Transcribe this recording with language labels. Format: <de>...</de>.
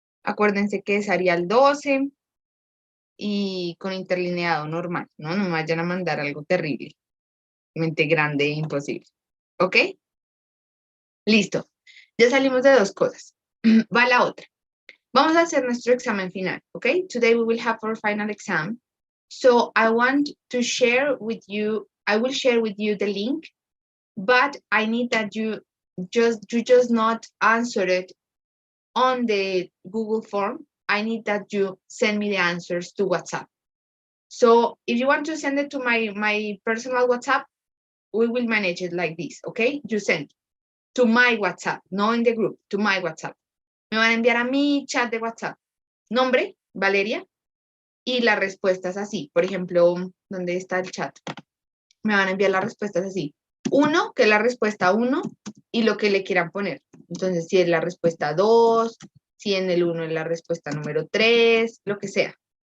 <es>Acuérdense que es Arial 12 y con interlineado normal, ¿no? No me vayan a mandar algo terrible. Mente grande e imposible. ¿Ok? Listo. Ya salimos de dos cosas. Va la otra. Vamos a hacer nuestro examen final, ¿ok?</es> <en>Today we will have our final exam. So I want to share with you, I will share with you the link, but I need that you just not answer it on the Google form. I need that you send me the answers to WhatsApp. So if you want to send it to my personal WhatsApp, we will manage it like this, okay? You send to my WhatsApp, no in the group, to my WhatsApp.</en> <es>Me van a enviar a mi chat de WhatsApp. Nombre, Valeria, y las respuestas así. Por ejemplo, ¿dónde está el chat? Me van a enviar las respuestas así. 1, que es la respuesta 1, y lo que le quieran poner. Entonces, si es la respuesta 2, si en el 1 es la respuesta número 3, lo que sea.</es>